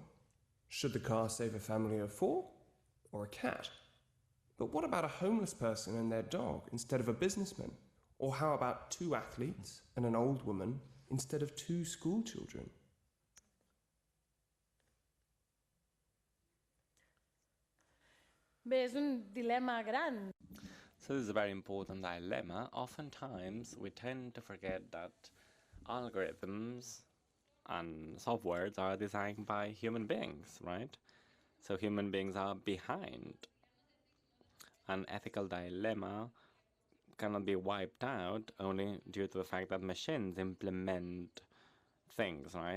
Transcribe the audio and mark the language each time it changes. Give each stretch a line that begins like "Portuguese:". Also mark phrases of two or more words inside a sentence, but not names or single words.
English: Should the car save a family of 4 or a cat? But what about a homeless person and their dog instead of a businessman? Or how about 2 athletes and an old woman instead of 2 school children?
Catalan: Bé, és un dilema gran.
English: So this is a very important dilemma. Oftentimes, we tend to forget that algorithms and softwares are designed by human beings, right? So human beings are behind. An ethical dilemma cannot be wiped out only due to the fact that machines implement things, right?